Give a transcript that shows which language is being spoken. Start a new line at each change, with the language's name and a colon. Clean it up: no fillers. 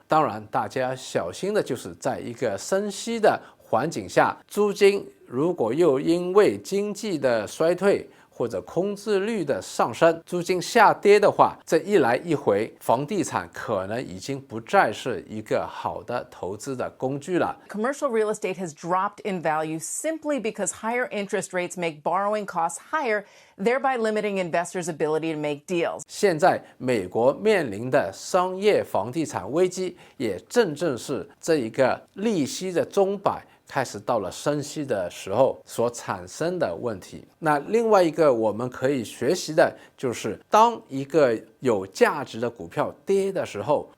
Chinese: 当然大家要小心的就是在一个升息的环境下，租金如果又因为经济的衰退或者空置率的上升，租金下跌的话，这一来一回，房地产可能已经不再是一个好的投资的工具了。
English: Commercial real estate has dropped in value simply because higher interest rates make borrowing costs higher, thereby limiting investors' ability to make deals.
Chinese: 现在美国面临的商业房地产危机，也正是这一个利息的钟摆开始到了升息的时候所产生的问题。那另外一个我们可以学习的就是，当一个有价值的股票跌的时候，